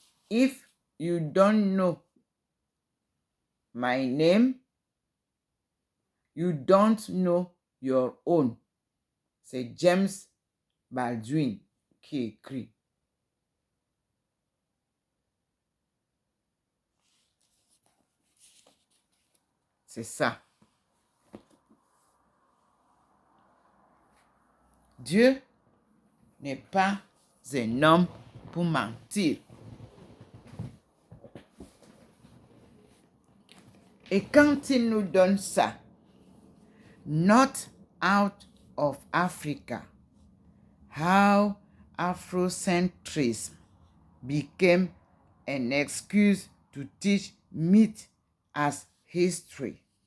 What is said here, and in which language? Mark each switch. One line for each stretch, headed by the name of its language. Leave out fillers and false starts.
English: If you don't know my name, you don't know your own.
French: C'est James Baldwin qui écrit. C'est ça. Dieu n'est pas un homme pour mentir. Et quand il nous donne ça,
English: not out of Africa, how Afrocentrism became an excuse to teach myth as history.